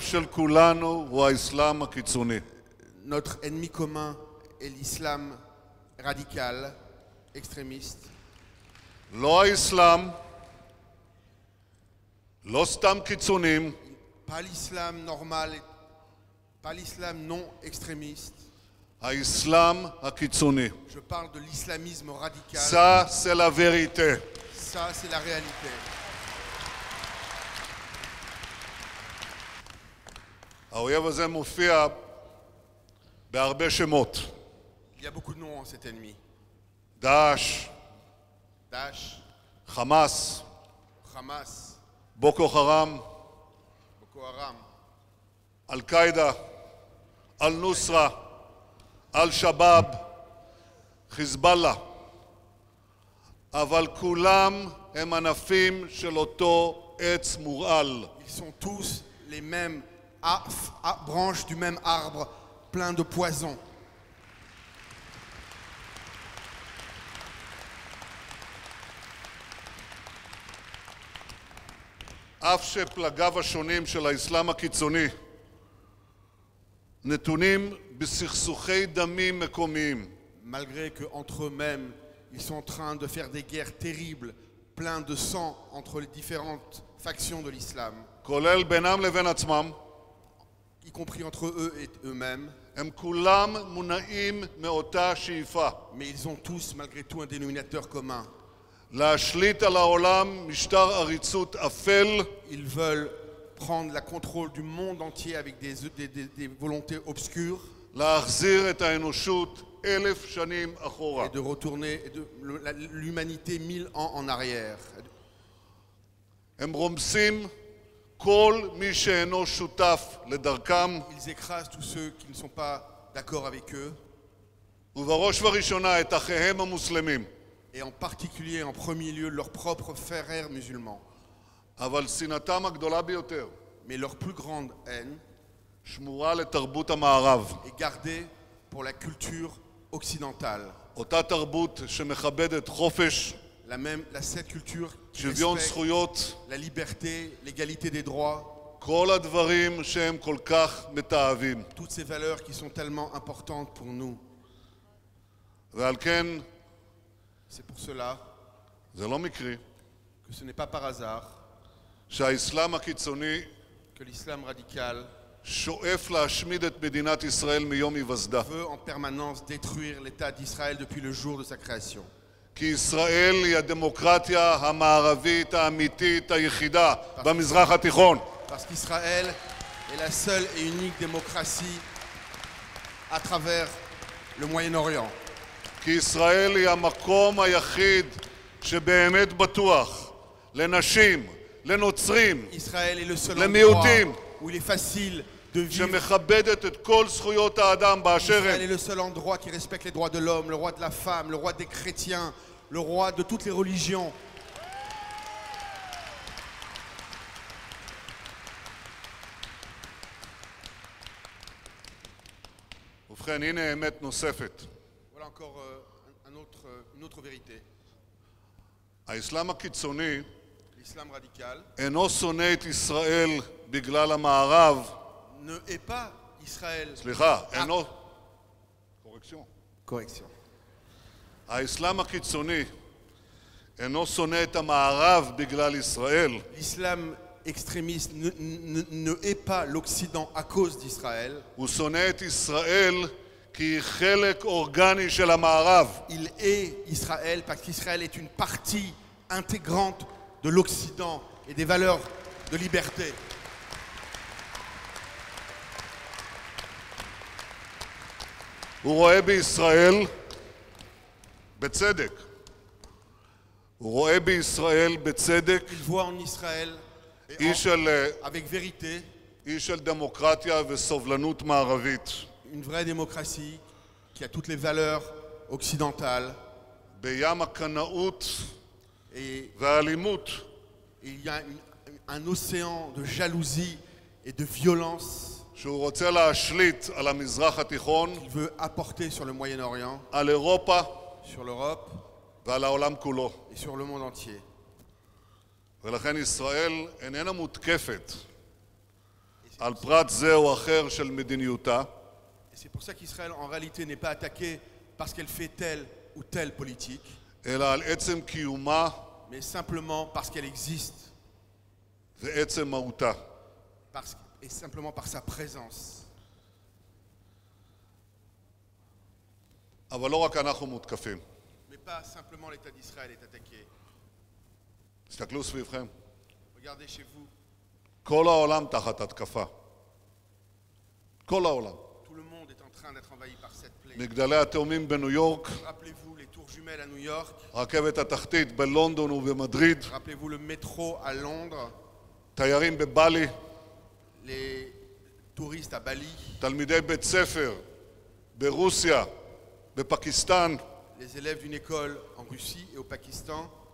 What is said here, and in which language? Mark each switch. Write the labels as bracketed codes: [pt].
[he] של כולנו הוא האסלאם הקיצוני. [fr] Notre ennemi commun est l'islam radical, extrémiste. [he] לא האסלאם, לא סתם קיצונים, [fr] Pas l'islam normal, pas l'islam non extrémiste. [he] האסלאם הקיצוני. [fr] Je parle de l'islamisme radical. Ça, c'est la vérité. Ça, c'est la réalité. [he] האויב הזה מופיע בהרבה שמות. [fr] Il y a beaucoup de noms en cet ennemi. [he] דאעש, [fr] Daesh, [he] חמאס, [fr] Hamas, [he] בוקו חרם, [fr] Boko Haram, [he] אל-קאעידה, אל-נוסרה, אל-שבאב, חיזבאללה. אבל כולם הם ענפים של אותו עץ מורעל. [fr] ils sont tous les mêmes branches du même arbre plein de poison. [he] אף שפלגיו השונים של האסלאם הקיצוני נתונים בסכסוכי דמים מקומיים. [fr] Malgré qu'entre eux-mêmes, ils sont en train de faire des guerres terribles, plein de sang entre les différentes factions de l'islam, [he] כולל בינם לבין עצמם, [fr] y compris entre eux et eux-mêmes, [he] הם כולם מונעים מאותה שאיפה. [fr] mais ils ont tous malgré tout un dénominateur commun. [he] להשליט על העולם משטר עריצות אפל, [fr] Ils veulent prendre le contrôle du monde entier avec des volontés obscures [he] להחזיר את האנושות 1000 שנים אחורה. [fr] et de retourner l'humanité 1000 ans en arrière. [he] הם רומסים כל מי שאינו שותף לדרכם, [fr] Ils écrasent tous ceux qui ne sont pas d'accord avec eux, [he] ובראש ובראשונה את אחיהם המוסלמים. [fr] et en particulier, en premier lieu, leurs propres frères musulmans. [he] אבל שנאתם הגדולה ביותר [fr] Mais leur plus grande haine [he] שמורה לתרבות המערב. [fr] est gardée pour la culture occidentale. [he] אותה תרבות שמכבדת חופש, [fr] Cette culture qui [he] שוויון [fr] respecte [he] זכויות, [fr] la liberté, l'égalité des droits, [he] כל הדברים שהם כל כך מתעבים. [fr] toutes ces valeurs qui sont tellement importantes pour nous. [he] ועל כן, [fr] C'est pour cela [he] זה לא מקרי [fr] que ce n'est pas par hasard [he] שהאסלאם הקיצוני [fr] que l'islam radical [he] שואף להשמיד את מדינת ישראל מיום היווסדה. [fr] veut en permanence détruire l'État d'Israël depuis le jour de sa création. [he] כי ישראל היא הדמוקרטיה המערבית האמיתית היחידה במזרח התיכון. [fr] Parce qu'Israël est la seule et unique démocratie à travers le Moyen-Orient. [he] כי ישראל היא המקום היחיד שבאמת בטוח לנשים, לנוצרים, [fr] Israël est le seul [he] למיעוטים, [fr] endroit où il est facile de vivre. [he] שמכבדת את כל זכויות האדם באשר [fr] Israël est [he] הן. [fr] le seul endroit qui respecte les droits de l'homme, le roi de la femme, le roi des chrétiens, le roi de toutes les religions. [he] ובכן, הנה אמת נוספת. [fr] Voilà encore une autre vérité. [he] האסלאם הקיצוני [fr] L'islam radical [he] אינו שונא את ישראל בגלל המערב. [fr] ne hait pas Israël. [he] סליחה, אינו... קורקציון. [fr] Correction. [he] האסלאם הקיצוני אינו שונא את המערב בגלל ישראל, [fr] L'islam extrémiste ne hait pas l'Occident à cause d'Israël. [he] הוא שונא את ישראל כי היא חלק אורגני של המערב. [fr] Il hait Israël parce qu'Israël est une partie intégrante de l'Occident et des valeurs de liberté. [he] הוא רואה בישראל, בצדק, הוא רואה בישראל בצדק [fr] Il voit en Israël, et [he] איש של, [fr] avec vérité, [he] איש של דמוקרטיה וסובלנות מערבית. [fr] une vraie démocratie qui a toutes les valeurs occidentales. [he] בים הקנאות [fr] Et [he] והאלימות [fr] il y a un océan de jalousie et de violence [he] שהוא רוצה להשליט על המזרח התיכון, [fr] qu'il veut apporter sur le Moyen-Orient, [he] על אירופה [fr] sur l'Europe [he] ועל העולם כולו. [fr] et sur le monde entier. [he] ולכן ישראל איננה מותקפת על פרט זה או אחר של מדיניותה, [fr] Et c'est pour ça qu'Israël en réalité n'est pas attaqué parce qu'elle fait telle ou telle politique, [he] אלא על עצם קיומה [fr] mais simplement parce qu'elle existe, [he] ועצם מהותה. [fr] et simplement par sa présence. [he] אבל לא רק אנחנו מותקפים. [fr] Mais pas simplement l'État d'Israël est attaqué. [he] תסתכלו סביבכם. [fr] Regardez chez vous, [he] כל העולם תחת התקפה. כל העולם. [fr] tout le monde est en train d'être envahi par cette plaie. [he] מגדלי התאומים בניו יורק, [fr] Rappelez-vous les tours jumelles à New York, [he] רכבת התחתית בלונדון ובמדריד, [fr] rappelez-vous le métro à Londres, [he] תיירים בבלי, [fr] les touristes à Bali, [he] תלמידי בית ספר ברוסיה, בפקיסטן, [fr] les élèves d'une école en Russie et au Pakistan,